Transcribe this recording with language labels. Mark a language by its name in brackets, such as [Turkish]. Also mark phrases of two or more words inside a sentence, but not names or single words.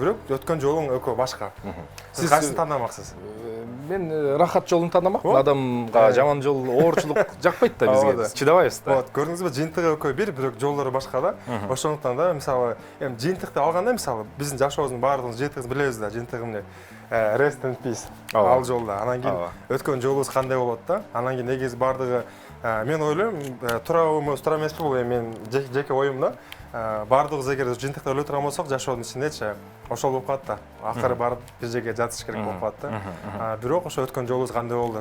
[Kyrgyz] Бирок өткөн жолуң экөө башка. Сиз кайсысын тандамаксыз? Мен рахат жолун тандамакмын. Адамга жаман жол, оорчулук жакпайт да бизге. Чыдабайбыз да. Вот, көрдүңүзбү, жыйынтыгы экөө бир, бирок жолдору башка да. Ошондуктан да, мисалы, жыйынтыкты алганда, мисалы, биздин жашообуздун баардыгыбыз жыйынтыгыбызды билебиз да, жыйынтыгы эмне? [English] Rest in peace. [Kyrgyz] Ал жолда. Анан кийин өткөн жолубуз кандай болот да? Анан кийин негизи баардыгы мен ойлойм, туурабы, туура эмеспи, бул мен жеке оюм да. Баардыгыбыз эгер жыйынтыкта өлө турган болсок, жашоодун ичиндечи ошол болуп калат да. Акыры барып бир жерге жатыш керек болуп калат да. Бирок ошо өткөн жолубуз кандай болду?